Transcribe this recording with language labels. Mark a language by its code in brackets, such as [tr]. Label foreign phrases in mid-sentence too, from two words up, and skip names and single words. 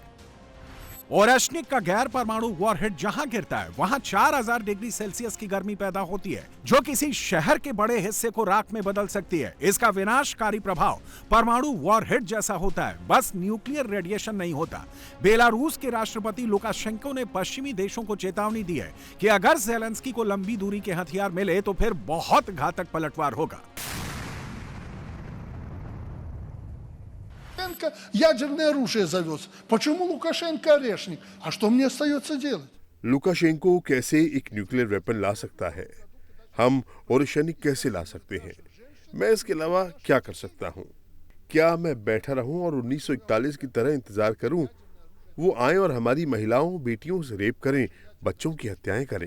[hi] ओरेश्निक का गैर परमाणु वॉरहेड जहां गिरता है वहां 4000 [en] degree Celsius [hi] की गर्मी पैदा होती है, जो किसी शहर के बड़े हिस्से को राख में बदल सकती है। इसका विनाशकारी प्रभाव परमाणु वॉरहेड जैसा होता है, बस [en] nuclear radiation [hi] नहीं होता। बेलारूस के राष्ट्रपति लुकाशेंको ने पश्चिमी देशों को चेतावनी दी है कि अगर ज़ेलेंस्की को लंबी दूरी के हथियार मिले तो फिर बहुत घातक पलटवार होगा। [ru] Ядерное оружие завез. Почему Лукашенко орешник? А что мне остается делать? [hi] लुकाशेंको कैसे एक [en] nuclear weapon [hi] ला सकता है? हम ओरेश्निक कैसे ला सकते हैं? मैं इसके अलावा क्या कर सकता हूँ? क्या मैं बैठा रहूं और 1941 की तरह इंतजार करूं? वो आए और हमारी महिलाओं बेटियों से रेप करें, बच्चों की हत्याएं करें।